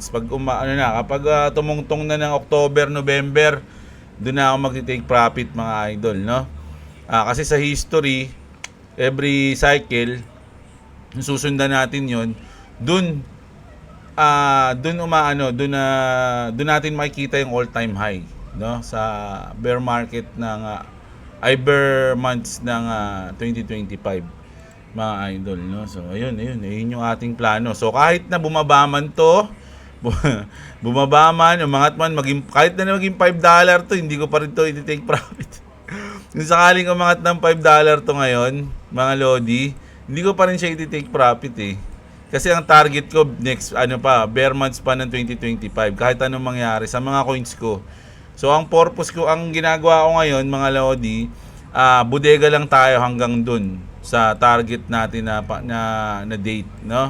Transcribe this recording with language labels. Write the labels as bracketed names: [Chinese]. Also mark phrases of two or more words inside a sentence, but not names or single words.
[Filipino] Pag kapag tumungtong na ng October, November, doon na ako mag- [English] take profit, [Filipino] mga idol, no? Kasi sa history, every cycle, susundan natin 'yon. Doon natin makikita yung [English] all-time high, [Filipino] no? Sa [English] bear market [Filipino] ng [English] bear months [Filipino] ng 2025, mga idol, no? So ayun yung ating plano. So kahit na bumaba man umangat man, kahit na maging $5 to, hindi ko pa rin to i- [English] take profit. [Filipino] Kung sakaling umangat ng $5 to ngayon, mga lodi, hindi ko pa rin siya i- [English] take profit [Filipino] eh. Kasi ang target ko next [English] bear months [Filipino] pa ng 2025, kahit anong mangyari sa mga coins ko. So ang purpose ko, ang ginagawa ko ngayon, mga lodi, bodega lang tayo hanggang dun sa target natin na date, no?